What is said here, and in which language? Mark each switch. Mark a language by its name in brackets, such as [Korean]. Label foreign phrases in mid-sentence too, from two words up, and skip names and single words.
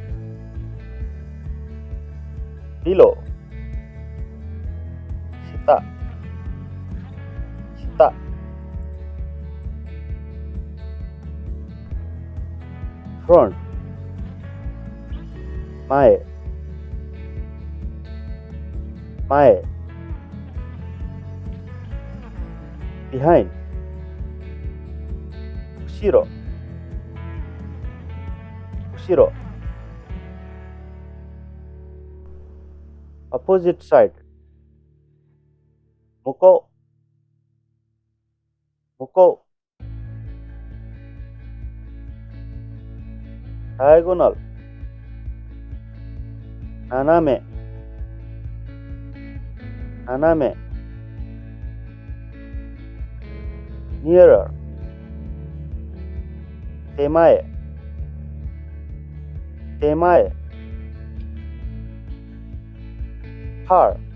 [Japanese] Below, 下, 下. Front, 前, 前. behind 後ろ後ろ [English] opposite side [Japanese] 向こう向こう diagonal 斜め斜め nearer 手前手前 far